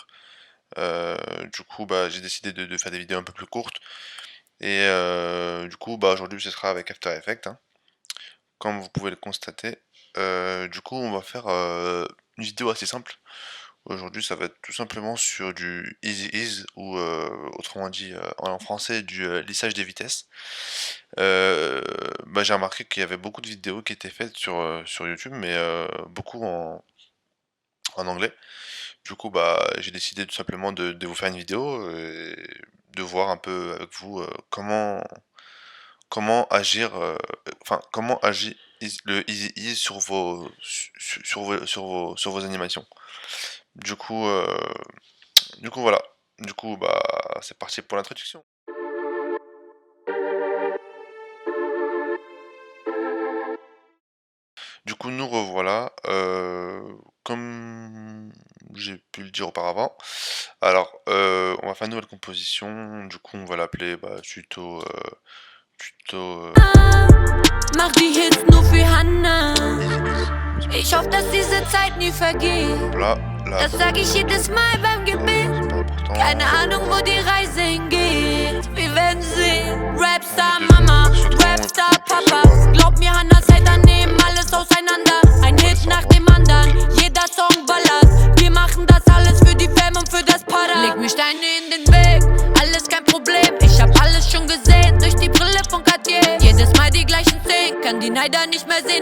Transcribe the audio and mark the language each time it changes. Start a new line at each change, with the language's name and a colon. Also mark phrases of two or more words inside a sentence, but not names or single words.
French: Du coup, bah, j'ai décidé de faire des vidéos un peu plus courtes. Et du coup, bah, aujourd'hui, ce sera avec After Effects, hein. Comme vous pouvez le constater. Du coup, on va faire une vidéo assez simple. Aujourd'hui, ça va être tout simplement sur du
English: easy ease
French: ou autrement dit en français du lissage des vitesses. Bah, j'ai remarqué qu'il y avait beaucoup de vidéos qui étaient faites sur YouTube, mais beaucoup en anglais. Du coup, bah, j'ai décidé tout simplement de vous faire une vidéo et de voir un peu avec vous comment agir, enfin, comment agit le
English: easy ease
French: sur vos animations. Du coup, voilà. Du coup, bah, c'est parti pour l'introduction. Du coup, nous revoilà, comme j'ai pu le dire auparavant. Alors, on va faire une nouvelle composition. Du coup, on va l'appeler, bah, tuto,
German: Mach die Hits nur für Hanna.
English: easy ease.
German: Ich hoffe, dass diese Zeit nie vergeht.
French: Là, là,
German: Das sag ich jedes Mal beim Gebet.
French: c'est pas important.
German: Keine Ahnung, wo die Reise hingeht. Wir werden sehen.
French: On
German: Rapstar
French: met deux
German: Mama,
French: secondes sur ton
German: Rapstar
French: et puis
German: Papa.
French: voilà.
German: Glaub mir, Hannas Hater nehmen alles auseinander. Ein Hit nach dem anderen, jeder Song ballert. Wir machen das alles für die Fam und für das Para. Leg mir Steine in den Weg, alles kein Problem. Ich hab alles schon gesehen, durch die Brille von Cartier. Jedes Mal die gleichen Szenen, kann die Neider nicht mehr sehen.